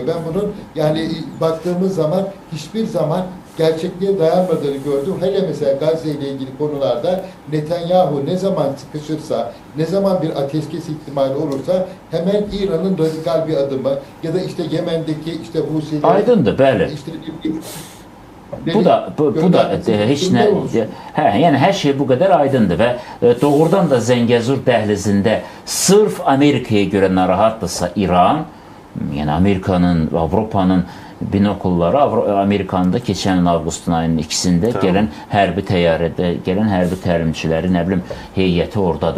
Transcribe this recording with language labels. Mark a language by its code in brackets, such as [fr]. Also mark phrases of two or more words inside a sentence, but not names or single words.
[tr] Ben bunun yani baktığımız zaman hiçbir zaman gerçekliğe dayanmadığını gördüm. Hele mesela Gazze ile ilgili konularda Netanyahu ne zaman sıkışırsa, ne zaman bir ateşkes ihtimali olursa hemen İran'ın radikal bir adımı ya da işte Yemen'deki işte Husi'leri... [az] Aydındır, bəli. [tr] İşte, [az] bu da heç nə, yəni hər şey bu qədər aydındır və doğrudan da Zəngəzur dəhlizində sırf Amerikaya görə narahatdırsa İran, yəni Amerikanın, Avropanın binokulları Amerikanın da keçən avqustun ayının 2-sində gələn hərbi təyyarədə, gələn hərbi təlimçiləri, nə bilim, heyəti oradadır.